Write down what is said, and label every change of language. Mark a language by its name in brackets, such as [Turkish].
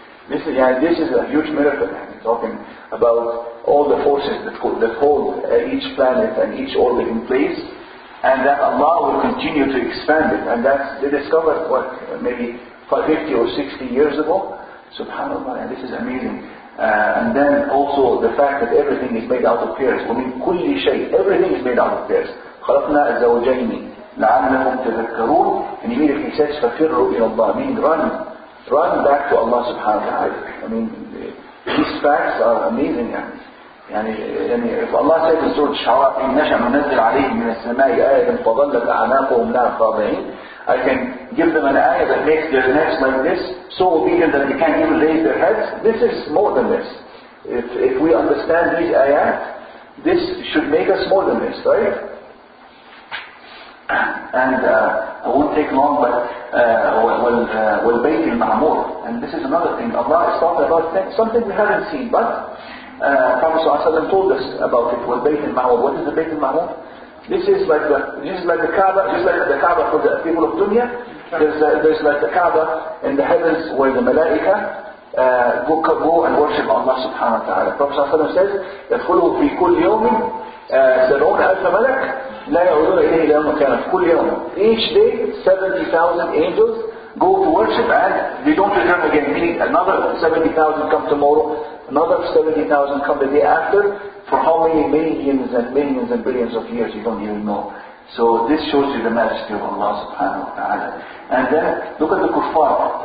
[English] This is a huge miracle. Talking about all the forces that hold each planet and each orbit in place, and that Allah will continue to expand it. And they discovered maybe 50 or 60 years ago. Subhanallah, and this is amazing. And then also the fact that everything is made out of pairs. [Arabic] ومن كل شيء, [English] everything is made out of pairs. [Arabic] خلقنا الزوجين لعلكم تذكرون. [English] And immediately he says [Arabic] ففروا إلى الله, [English] meaning run back to Allah subhanahu wa ta'ala. These facts are amazing. If Allah says in Surah Shu'ara, [Arabic] إن نشأ ننزل عليهم من السماء آية فظلت أعناقهم لها خاضعين, [English] I can give them an ayah that makes their necks like this, so obedient that they can't even raise their heads. This is more than this. If we understand these ayat, this should make us more than this, right? And it won't take long, but [Arabic] وَالْبَيْتِ الْمَعْمُورِ. [English] And this is another thing. Allah is talking about something we haven't seen, but Prophet ﷺ told us about it. [Arabic] وَالْبَيْتِ الْمَعْمُورِ. [English] What is the Bayt al-Ma'mur? This is like the Kaaba, just like the Kaaba for the people of dunya. There's like the Kaaba in the heavens where the Malaika go and worship Allah subhanahu wa ta'ala. Prophet ﷺ says, [Arabic] يَدْخُلُوا فِي كُلِّ يَوْمٍ سَبْعُونَ أَلْفَ مَلَكٍ لا يعودون إليه إلى يوم كان في كل يوم. [English] Each day 70,000 angels go to worship and they don't return again. Meaning another 70,000 come tomorrow, another 70,000 come the day after. For how many millions and millions and billions of years you don't even know. So this shows you the majesty of Allah subhanahu wa ta'ala. And then look at the kuffar.